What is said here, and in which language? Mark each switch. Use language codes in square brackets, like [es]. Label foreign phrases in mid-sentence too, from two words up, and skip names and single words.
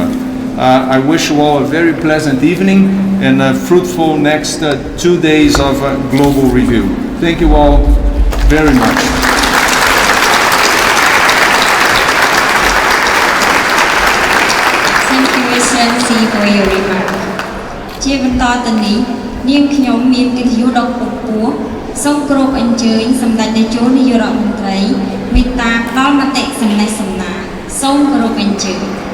[en] I wish you all a very pleasant evening and a fruitful next 2 days of Global Review. Thank you all very much. Thank you, Excellency, for your remark. [km] ជាបន្តទៅនេះនាងខ្ញុំមានកិត្តិយសដ៏ខ្ពស់សូមគោរពអញ្ជើញសម្ដេចតេជោនាយករដ្ឋមន្ត្រីមេត្តាផ្ដល់មតិសំណេះសំណាលសូមគោរពអញ្ជើញ